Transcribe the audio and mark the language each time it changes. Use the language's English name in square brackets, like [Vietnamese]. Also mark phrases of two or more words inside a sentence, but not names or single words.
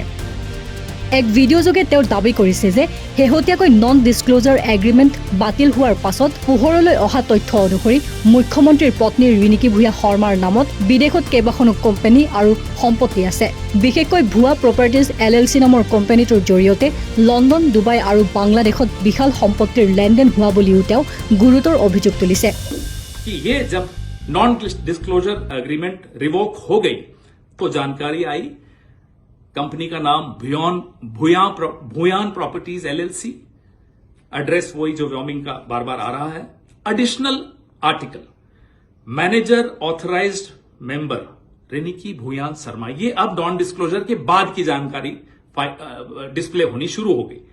[Assamese] এক ভিডিঅ'যোগে তেওঁ দাবী কৰিছে যে শেহতীয়াকৈ নন ডিছক্ল'জাৰ এগ্ৰিমেণ্ট বাতিল হোৱাৰ পাছত পোহৰলৈ অহা তথ্য অনুসৰি মুখ্যমন্ত্ৰীৰ পত্নী ৰিণিকী ভূঞা শৰ্মাৰ নামত বিদেশত কেইবাখনো কোম্পানী আৰু সম্পত্তি আছে। বিশেষকৈ ভুৱা প্ৰপাৰ্টিজ LLC নামৰ কোম্পানীটোৰ জৰিয়তে লণ্ডন, ডুবাই আৰু বাংলাদেশত বিশাল সম্পত্তিৰ লেনদেন হোৱা বুলিও তেওঁ গুৰুতৰ অভিযোগ তুলিছে। [Hindi] जब नॉन डिस्क्लोजर एग्रीमेंट रिवोक हो गई तो जानकारी आई कंपनी का नाम भूयान प्रॉपर्टीज LLC, एड्रेस वही जो व्योमिंग का बार बार आ रहा है। एडिशनल आर्टिकल मैनेजर ऑथराइज्ड मेंबर रिणिकी भूयान शर्मा, ये अब नॉन डिस्क्लोजर के बाद की जानकारी डिस्प्ले होनी शुरू हो गई।